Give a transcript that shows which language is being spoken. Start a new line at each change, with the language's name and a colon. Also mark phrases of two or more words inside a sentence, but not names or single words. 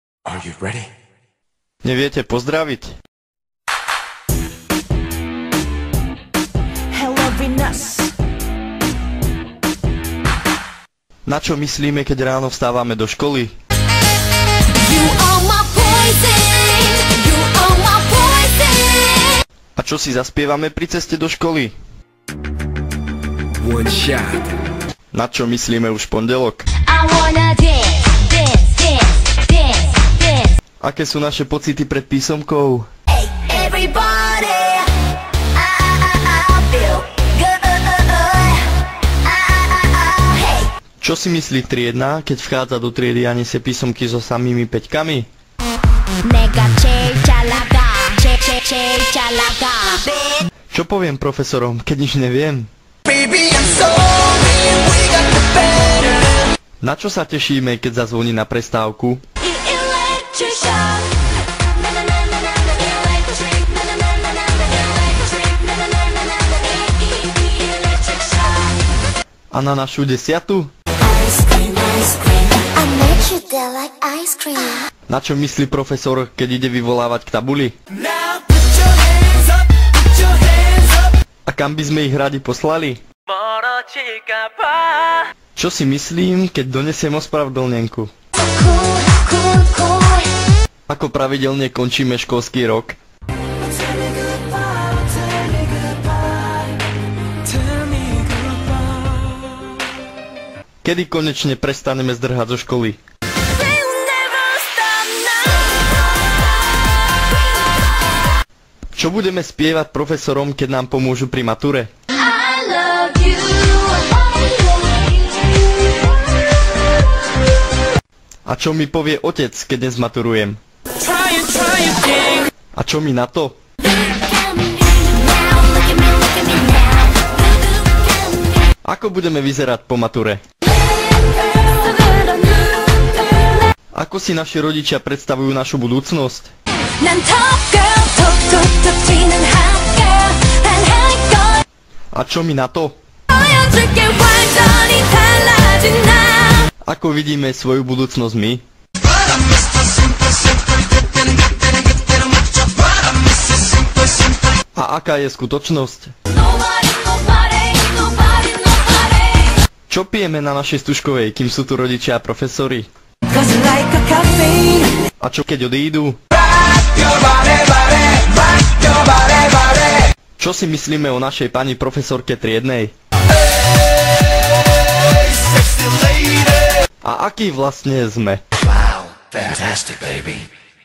English: Are you ready?
Slovak: Neviete pozdraviť?
English: Hello Venus.
Slovak: Na čo myslíme, keď ráno vstávame do školy?
English: You are my poison. You are my poison.
Slovak: A čo si zaspievame pri ceste do školy?
English: One shot.
Slovak: Na čo myslíme už v pondelok?
English: I wanna dance, dance, dance, dance, dance.
Slovak: Aké sú naše pocity pred písomkou?
English: Hey, everybody. I feel good. Hey.
Slovak: Čo si myslí triedna, keď vchádza do triedy a nesie písomky so samými peťkami?
Korean: 내가 제일 잘 나가. 제일 잘 나가.
Slovak: Čo poviem profesorom, keď nič neviem?
English: Baby, I'm sorry, we got the better.
Slovak: Na čo sa tešíme, keď zazvoní na prestávku?
English: Electric shock. Na na na na na na electric. Na na na na na na electric. Na na na na na na electric shock.
Slovak: A na našu 10?
English: Ice cream, ice cream. I met you there like ice cream.
Slovak: Na čo myslí profesor, keď ide vyvolávať k tabuli?
English: Now put your hands up, put your hands up.
Slovak: A kam by sme ich radi poslali? Čo si myslím, keď donesiem ospravedlnenku?
English: Cool, cool, cool.
Slovak: Ako pravidelne končíme školský rok?
English: Tell me goodbye, tell me goodbye, tell me goodbye.
Slovak: Kedy konečne prestaneme zdrhať zo školy?
English: We'll never stop now.
Slovak: Čo budeme spievať profesorom, keď nám pomôžu pri mature?
English: I love you.
Slovak: A čo mi povie otec, keď dnes maturujem?
English: Try again.
Slovak: A čo mi na to?
English: Look at me now, look at me, look at me now. Look at me.
Slovak: Ako budeme vyzerať po mature? Ako si naši rodičia predstavujú našu budúcnosť?
English: 난 top girl,
Korean: 톡톡톡 튀는
English: hot girl, and hot girl.
Slovak: A čo mi na to?
Korean: 보여줄게 완전히 달라진 나.
Slovak: Ako vidíme svoju budúcnosť my? A aká je skutočnosť?
English: Nobody, nobody, nobody, nobody.
Slovak: Čo pijeme na našej stužkovej, kým sú tu rodičia a profesori?
English: 'Cause you like a caffeine.
Slovak: A čo keď odídu?
English: Your body, body, rock your body, body.
Slovak: Čo si myslíme o našej pani profesorke triednej?
English: Hey, sexy lady.
Slovak: A aký vlastne sme?
English: Wow, fantastic, baby.